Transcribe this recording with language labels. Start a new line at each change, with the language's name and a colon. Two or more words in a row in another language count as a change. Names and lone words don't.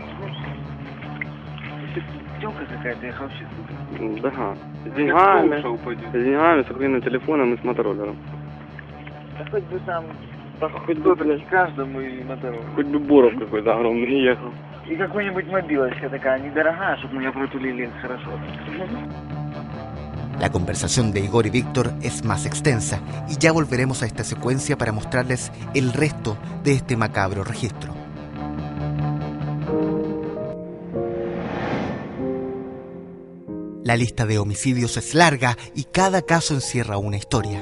Russian: Тёлка какая-то, я вообще сука. Да. С деньгами, с охуенным телефоном и с мотороллером. Да хоть бы там, хоть бы, блядь, каждому и мотороллер. Хоть бы Боров какой-то огромный ехал. И какой-нибудь мобилочка такая недорогая, чтобы меня протулили хорошо.
Spanish: La conversación de Igor y Víctor es más extensa y ya volveremos a esta secuencia para mostrarles el resto de este macabro registro. La lista de homicidios es larga y cada caso encierra una historia.